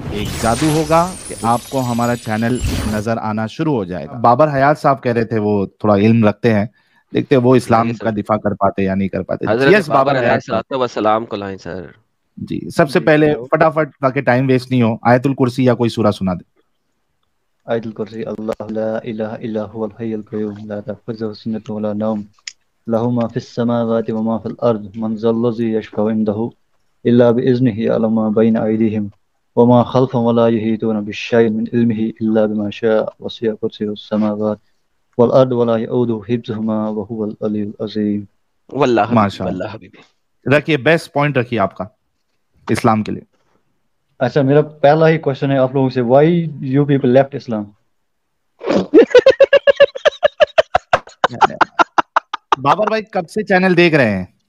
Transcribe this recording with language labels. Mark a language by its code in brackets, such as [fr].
[ur] ایک جادو ہوگا کہ آپ کو ہمارا چینل نظر آنا شروع ہو جائے گا. بابر حیات صاحب کہہ رہے تھے وہ تھوڑا علم رکھتے ہیں, دیکھتے وہ اسلام کا دفاع کر پاتے یا نہیں کر پاتے. حضرت بابر حیات والسلام کو لائیں سر. جی, سب سے پہلے فٹافٹ تاکہ ٹائم ویسٹ نہیں ہو, آیت الکرسی یا کوئی سورہ سنا دے. آیت الکرسی. [ar] اللہ لا الہ الا هو الحی القیوم لا تأخذہ سنۃ ولا نوم له ما في السماوات وما في الارض من ذا الذي يشفع عنده الا باذنه يعلم ما بين ايديهم وما خلفهم ولا يحيطون بشيء من علمه الا بما شاء وسع كرسيه السماوات والارض ولا يؤوده حفظهما وهو العلی العظیم. واللہ ماشاء واللہ اللہ. حبیبی. [ur] رکھیے بیسٹ پوائنٹ رکھیے آپ کا اسلام کے لیے. اچھا, میرا پہلا ہی کوشچن ہے آپ لوگوں سے, [en] Why you people left Islam? [ur] بابر بھائی کب سے چینل دیکھ رہے ہیں؟